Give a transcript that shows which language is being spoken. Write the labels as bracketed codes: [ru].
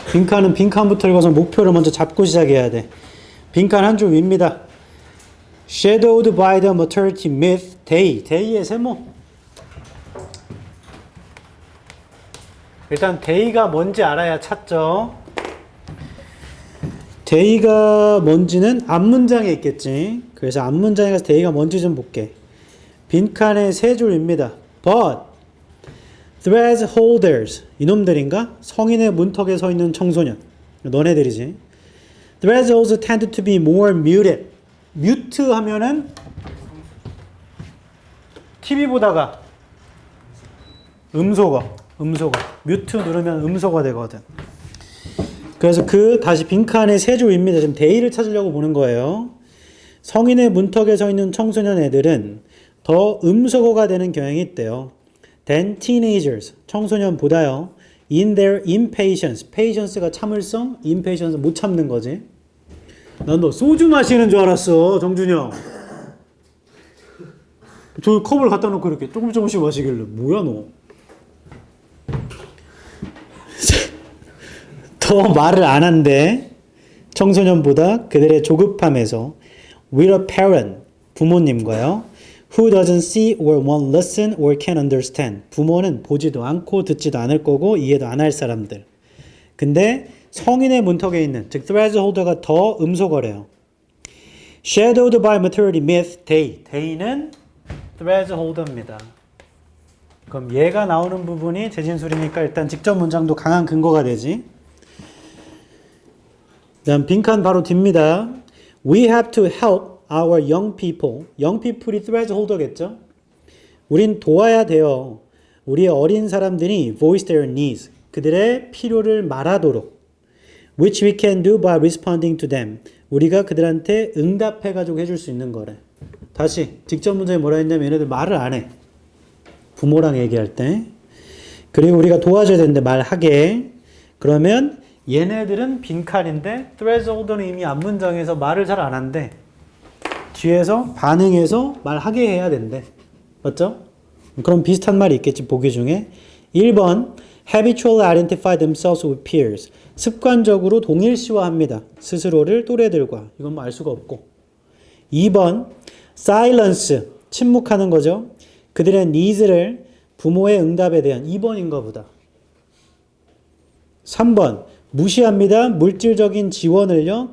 [ko] 빈칸은 빈칸부터 읽어서 목표를 먼저 잡고 시작해야 돼. 빈칸 한 줄 위입니다. [en] Shadowed by the maternity myth, day. [ko] day의 세모. 일단 day가 뭔지 알아야 찾죠. day가 뭔지는 앞문장에 있겠지. 그래서 앞문장에 가서 day가 뭔지 좀 볼게. 빈칸의 세 줄입니다. [en] But thread holders, [ko] 이놈들인가? 성인의 문턱에 서 있는 청소년. 너네들이지. [en] Threads also tend to be more muted. [ko] 뮤트 하면은 TV 보다가 음소거. 뮤트 누르면 음소거 되거든. 그래서 다시 빈칸의 세 줄입니다. 지금 데이를 찾으려고 보는 거예요. 성인의 문턱에 서 있는 청소년 애들은 더 음소거가 되는 경향이 있대요. [en] than teenagers, [ko] 청소년보다요. [en] in their impatience, [ko] patience가 참을성, impatience 못 참는 거지. 난 너 소주 마시는 줄 알았어, 정준이 형. 저 컵을 갖다 놓고 이렇게 조금씩 마시길래 뭐야 너. 더 말을 안 한대. 청소년보다 그들의 조급함에서 [en] with a parent, [ko] 부모님과요. [en] who doesn't see or won't listen or can understand. [ko] 부모는 보지도 않고 듣지도 않을 거고 이해도 안 할 사람들. 근데 성인의 문턱에 있는, 즉 thread holder가 더 음소거래요. [en] Shadowed by maternity myth, day. [ko] day는 thread holder입니다. 그럼 얘가 나오는 부분이 재진술이니까 일단 직접 문장도 강한 근거가 되지. 다음 빈칸 바로 뒤입니다. [en] We have to help our young people. [ko] young people이 thread holder겠죠? 우린 도와야 돼요. 우리의 어린 사람들이 [en] voice their needs. [ko] 그들의 필요를 말하도록. [en] Which we can do by responding to them. [ko] 우리가 그들한테 응답해가지고 해줄 수 있는 거래. 다시 직접 문장에 뭐라 했냐면 얘네들 말을 안 해. 부모랑 얘기할 때. 그리고 우리가 도와줘야 되는데 말하게. 그러면 얘네들은 빈칸인데 thread holder는 이미 앞문장에서 말을 잘 안 한대. 뒤에서 반응해서 말하게 해야 된대. 맞죠? 그럼 비슷한 말이 있겠지, 보기 중에. [en] 1번 habitually identify themselves with peers. [ko] 습관적으로 동일시화합니다. 스스로를 또래들과. 이건 뭐 알 수가 없고. 2번 silence. 침묵하는 거죠. 그들의 needs를 부모의 응답에 대한 2번인가 보다. 3번 무시합니다. 물질적인 지원을요.